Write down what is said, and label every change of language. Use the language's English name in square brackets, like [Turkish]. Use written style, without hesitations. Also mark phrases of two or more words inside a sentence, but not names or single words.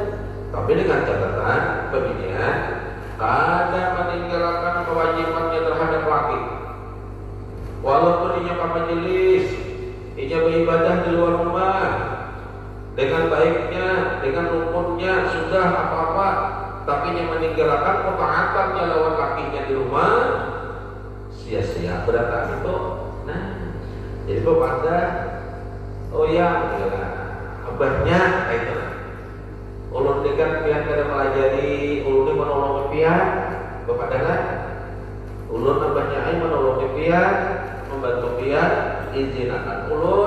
[Indonesian] Tapi dengan catatan pembimbingan kada meninggalkan kewajibannya terhadap laki. Walaupun ia ke majelis, ia beribadah di luar rumah dengan baiknya, dengan rukunnya sudah apa-apa, tapi yang meninggalkan ketaatannya lawan lakinya di rumah sia-sia beratang itu. [Banjar] Nah, jadi pada abahnya itu ulun dekat pian kada melajari, ulun menolong pian kepadanya, ulun abahnya ai menolong pian, membantu pian, izin akan ulun.